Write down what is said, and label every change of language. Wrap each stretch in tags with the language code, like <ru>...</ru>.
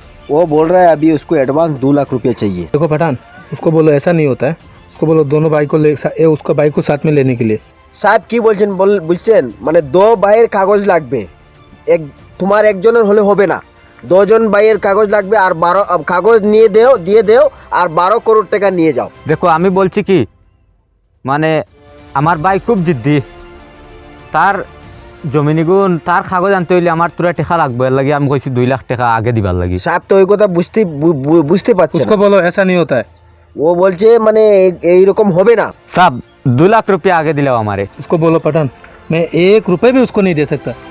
<hi>वो बोल रहा है अभी उसको एडवांस 2 लाख रुपया चाहिए देखो पठान उसको बोलो ऐसा नहीं होता है उसको बोलो दोनों भाई को उसका बाइक को साथ में लेने के लिए</hi> <bn>সাহেব কি বলছেন বুঝছেন মানে দো ভাইয়ের কাগজ লাগবে এক তোমার একজনের হলে হবে না দুজন ভাইয়ের কাগজ লাগবে আর 12 কাগজ দিয়ে দেও আর 12 করোড় টাকা নিয়ে যাও দেখো আমি বলছি কি মানে আমার ভাই খুব জিদ্দি তার জমিনিগুন তার কাগজ আনতে হইলে আমার তোরা টাকা লাগবে এর লাগি আমি কইছি 2 লাখ টাকা আগে দিবার লাগি সাহেব তো ওই কথা বুঝতে পারছেন</bn> <hi>उसको बोलो ऐसा नहीं होता है</hi> <bn>ও বলছে মানে এইরকম হবে না</bn> <hi>सब 2 लाख रुपया आगे दिलाओ हमारे उसको बोलो पठान मैं 1 रुपए भी उसको नहीं दे सकता</hi>